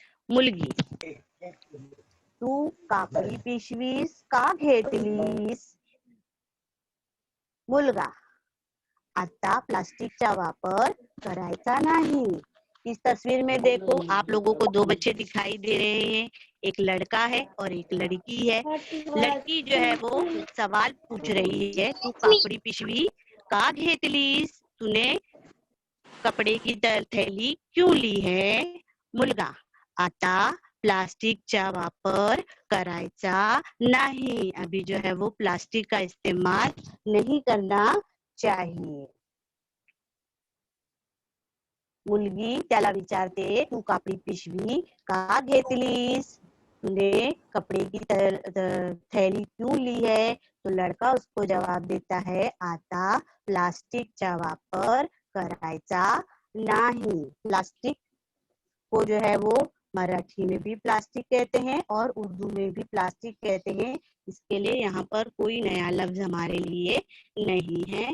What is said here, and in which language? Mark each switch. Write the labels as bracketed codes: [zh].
[mr] मुलगी तू कापडी पिशवीस का घेतलीस? मुलगा आता प्लास्टिकचा वापर करायचा नहीं। [hi] इस तस्वीर में देखो आप लोगों को दो बच्चे दिखाई दे रहे हैं, एक लड़का है और एक लड़की है। लड़की जो है वो सवाल पूछ रही है [mr] तू कापडी पिशवी का घेतलीस? [hi] तूने कपड़े की थैली क्यों ली है? [mr] मुलगा आता प्लास्टिकचा वापर करायचा नहीं, [hi] अभी जो है वो प्लास्टिक का इस्तेमाल नहीं करना चाहिए। [mr] मुलगी त्याला विचारते तू कापडी पिशवी का घेतलीस? [hi] तूने कपड़े की थैली क्यों ली है? तो लड़का उसको जवाब देता है [mr] आता प्लास्टिकचा वापर करायचा नहीं। [hi] प्लास्टिक को जो है वो मराठी में भी प्लास्टिक कहते हैं और उर्दू में भी प्लास्टिक कहते हैं, इसके लिए यहाँ पर कोई नया लफ्ज हमारे लिए नहीं है।